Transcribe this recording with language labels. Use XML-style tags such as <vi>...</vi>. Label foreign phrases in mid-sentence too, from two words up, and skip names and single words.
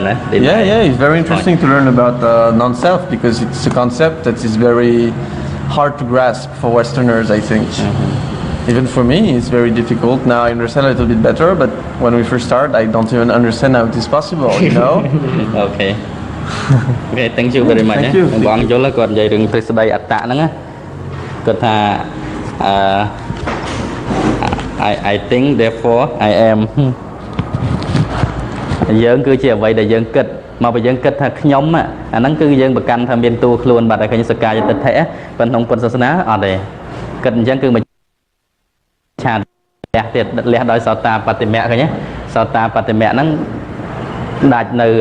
<en>Yeah, it's very interesting to learn about non-self because it's a concept that is very hard to grasp for Westerners, I think. Even for me, it's very difficult. Now I understand a little bit better, but when we first start, I don't even understand how it is possible, you know? Okay. Okay, thank you very much. Thank you.</en> <km>បងយល់គាត់និយាយរឿងទ្រឹស្ដីអត្តៈហ្នឹងគាត់ថា</km> <en>I think therefore I am</en> <km>យើងគឺជាអ្វីដែលយើងគិតមកពីយើងគិតថាខ្ញុំអាហ្នឹងគឺយើងប្រកាន់ថាមានតួខ្លួនបាត់ហើយឃើញសកាយ តិដ្ឋិប៉ុន្តែក្នុងពុទ្ធសាសនាអត់ទេគិតអញ្ចឹងគឺឆាតលះទៀតលះដោយសោតាបតិមៈឃើញទេសោតាបតិមៈហ្នឹងដាច់នៅ</km>